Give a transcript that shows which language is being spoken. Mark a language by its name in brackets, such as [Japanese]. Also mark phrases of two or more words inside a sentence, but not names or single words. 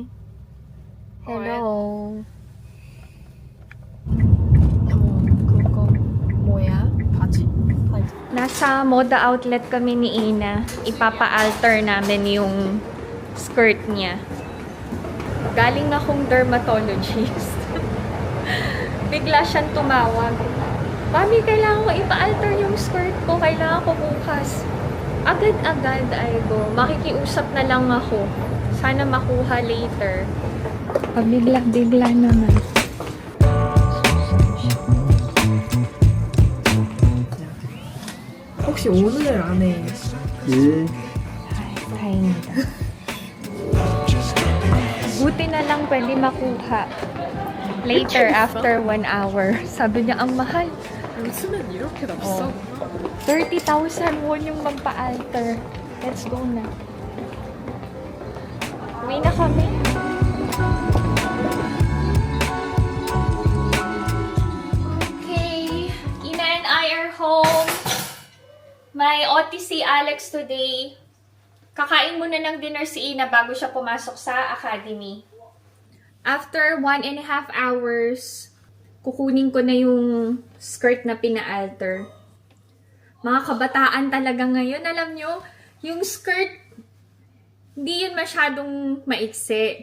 [English] Hello. [Korean] 그거 뭐야? 바지? [Filipino] Nasa moda outlet kami ni Ina. Ipapa-alter namin yung skirt niya. Galing akong dermatologist. Bigla siyang tumawag. Mami, kailangan ko ipa-alter yung skirt ko. Kailangan ko bukas. Agad-agad ay go. Makikiusap na lang ako. Sana makuha later. Pabigla-bigla naman. [Korean] 혹시 오늘 안에 [Filipino] Ay, dahinga. Buti na lang pwede makuha. [English] Later, after 1 hour. [Filipino] Sabi niya, ang mahal. [Korean] 요즘엔 이렇게 다 [Filipino] 어. 30,000 won yung magpa-alter. [English] Let's go [Filipino] na. Uwi na kami. [English] Okay. Ina and I are home. [Filipino] May OTC Alex today. Kakain muna ng dinner si Ina bago siya pumasok sa academy. [English] After 1.5 hours, [Filipino] kukunin ko na yung skirt na pina-alter. Mga kabataan talaga ngayon, alam nyo, yung skirt, hindi yun masyadong maiksi.